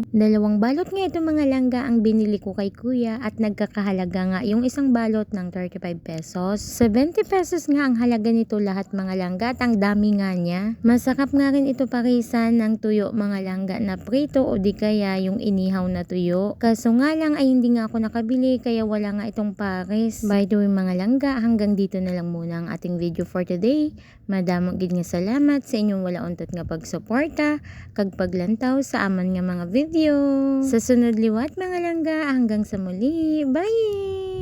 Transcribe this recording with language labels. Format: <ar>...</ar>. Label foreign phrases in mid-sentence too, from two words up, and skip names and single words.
<tl>2 balot nga ito mga langga ang binili ko kay kuya at nagkakahalaga nga yung isang balot ng 35 pesos. 70 pesos nga ang halaga nito lahat mga langga at ang dami nga niya. Masarap nga rin ito parisan ng tuyo mga langga na prito o di kaya yung inihaw na tuyo. Kaso nga lang ay hindi nga ako nakabili kaya wala nga itong pares.</tl> <en>By the way</en> <tl>mga langga, hanggang dito na lang muna ang ating video</tl> <en>for today.</en> <hil>Madamong gid nga salamat sa inyong wala untot nga pagsuporta kag paglantaw sa aman nga mga video. Sa sunod liwat mga langga,</hil> <tl>hanggang sa muli. Bye!</tl>